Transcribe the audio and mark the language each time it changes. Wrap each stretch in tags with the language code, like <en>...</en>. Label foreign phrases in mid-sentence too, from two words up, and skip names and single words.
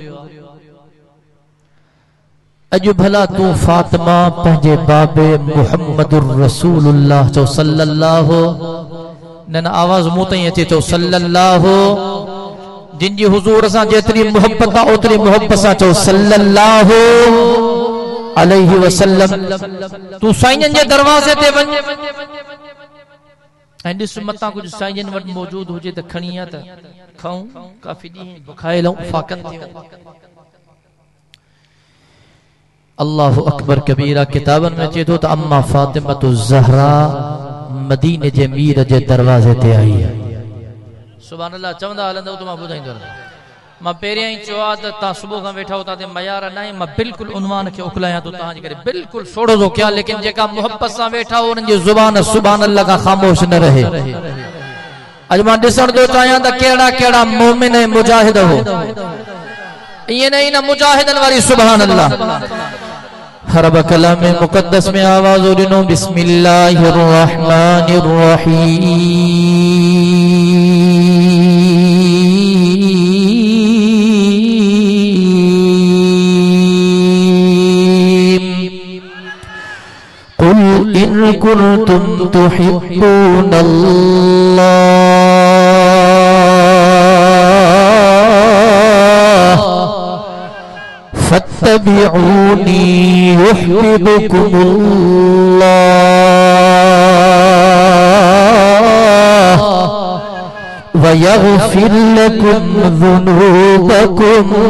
<sd>अॼु भला तूं फातिमा पंहिंजे बाबे</sd> <ar>محمد رسول الله</ar> <sd>चओ सल्लल्लाहु, न आवाज़ मूं ताईं अचे, चओ सल्लल्लाहु, जिन जी हुज़ूर सां जेतिरी मोहब्बत आहे ओतिरी मोहब्बत सां चओ</sd> <ar>صلى الله عليه وسلم.</ar> <sd>तूं साईंजन जे दरवाज़े ते वञ ऐं ॾिस मतां कुझु साईंजन वटि मौजूद हुजे त खणी आ त खाऊं, काफ़ी ॾींहं बुखाए लऊं, फाकनि थियूं।</sd> <ar>الله أكبر كبيرا.</ar> <sd>किताबन में अचे थो त अम्मा फातिमतु ज़हरा मदीने जे मीर जे दरवाज़े ते आई है।</sd> <ar>سبحان الله</ar> <sd>चवंदा हलंदव त मां ॿुधाईंदो रहां। मां पहिरियां ई चयो आहे त तव्हां सुबुह खां वेठा हो ते मयार न आहे, मां बिल्कुलु उनवान खे उकलायां थो तव्हांजे करे, बिल्कुलु सोड़ो थो कयां, लेकिन जेका मोहब्बत सां वेठा हो उन्हनि जी ज़ुबान</sd> <ar>سبحان الله</ar> <sd>खां ख़ामोश न रहे। अॼु मां ॾिसण थो चाहियां त कहिड़ा कहिड़ा मोमिन ऐं मुजाहिद हो, ईअं न ई न मुजाहिदनि वारी</sd> <ar>سبحان الله.</ar> <sd>हरब कलाम मुक़द्दस में आवाज़ ॾिनो</sd> <ar>بسم الله الرحمن الرحيم. قل إن كنتم تحبون الله فاتبعوني يحببكم الله ويغفر لكم ذنوبكم.</ar>